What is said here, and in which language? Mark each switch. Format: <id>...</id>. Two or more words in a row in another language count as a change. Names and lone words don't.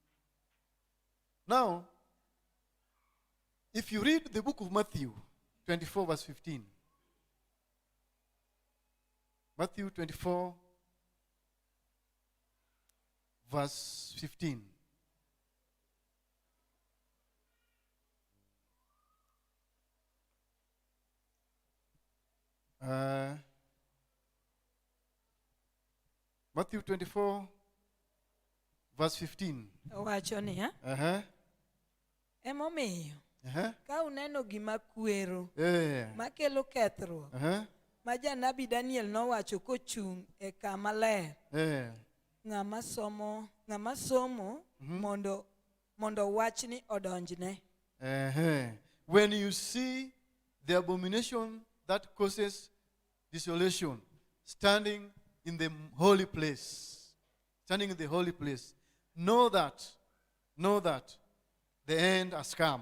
<en>Now, if you read the book of Matthew 24 verse 15, Matthew 24 verse 15. Matthew 24 verse 15.</en> <luo>Wachoni emomiyo ka uneno gima kwero makelo kethruok ma janabi Daniel nowacho kochung' e kama ler, ng'ama somo mondo wachni odonjne.</luo> <en>When you see the abomination that causes desolation standing in the holy place, know that the end has come.</en>